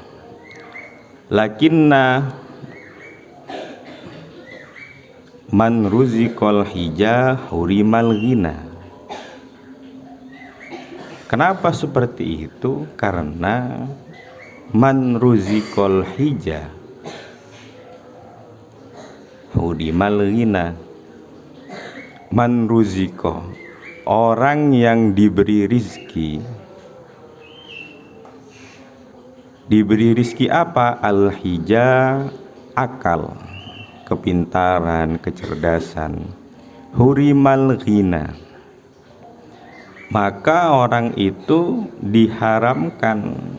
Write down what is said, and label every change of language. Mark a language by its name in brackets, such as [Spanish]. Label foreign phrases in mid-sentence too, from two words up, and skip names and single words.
[Arabic] لكن من رزق الحجا حرم الغنى. [Indonesian] Kenapa seperti itu? Karena [Arabic] من رزق الحجا حرم الغنى من رزق, [Indonesian] orang yang diberi rizki. Diberi rizki apa? Al-hija, akal, kepintaran, kecerdasan. [Arabic] حرم الغنى, [Indonesian] maka orang itu diharamkan.